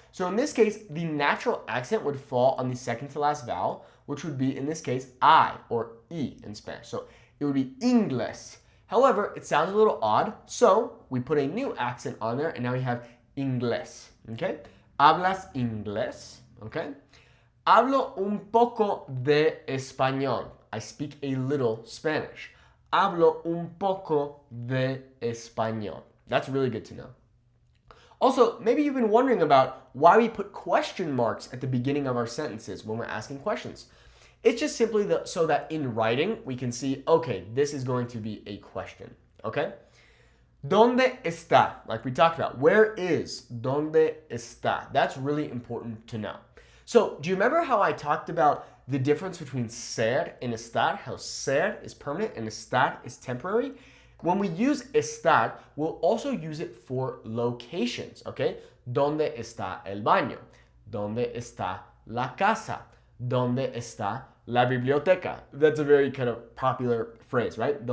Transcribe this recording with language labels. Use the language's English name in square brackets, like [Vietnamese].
[English] So in this case, the natural accent would fall on the second to last vowel, which would be, in this case, I or E in Spanish. So it would be inglés. However, it sounds a little odd, so we put a new accent on there, and now we have inglés, okay? [Spanish] ¿Hablas inglés? Okay? Hablo un poco de español. [English] I speak a little Spanish. [Spanish] Hablo un poco de español. [English] That's really good to know. Also, maybe you've been wondering about why we put question marks at the beginning of our sentences when we're asking questions. It's just simply so that in writing, we can see, okay, this is going to be a question, okay? [Spanish] ¿Dónde está? [English] Like we talked about, where is? ¿Dónde está? That's really important to know. So, do you remember how I talked about the difference between ser and estar? How ser is permanent and estar is temporary? When we use estar, we'll also use it for locations, okay? [Spanish] ¿Dónde está el baño? ¿Dónde está la casa? ¿Dónde está la biblioteca? [English] That's a very kind of popular phrase, right?